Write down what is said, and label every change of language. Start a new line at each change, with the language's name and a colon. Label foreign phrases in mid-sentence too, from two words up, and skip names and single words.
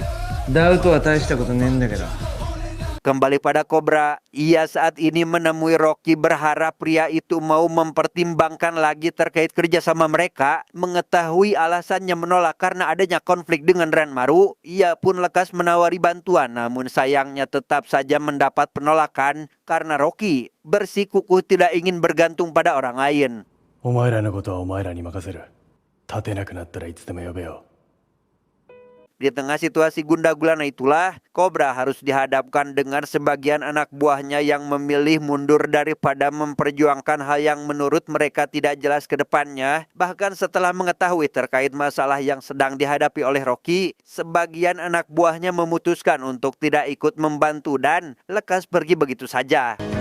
Indonesian: Kembali pada Cobra, ia saat ini menemui Rocky berharap pria itu mau mempertimbangkan lagi terkait kerjasama mereka. Mengetahui alasannya menolak karena adanya konflik dengan Ranmaru, ia pun lekas menawari bantuan. Namun sayangnya tetap saja mendapat penolakan karena Rocky bersikukuh tidak ingin bergantung pada orang lain.
Japanese: お前らのことはお前らに任せる。立てなくなったらいつでも呼べよ。
Indonesian: Di tengah situasi gundah gulana itulah, Cobra harus dihadapkan dengan sebagian anak buahnya yang memilih mundur daripada memperjuangkan hal yang menurut mereka tidak jelas ke depannya. Bahkan setelah mengetahui terkait masalah yang sedang dihadapi oleh Rocky, sebagian anak buahnya memutuskan untuk tidak ikut membantu dan lekas pergi begitu saja.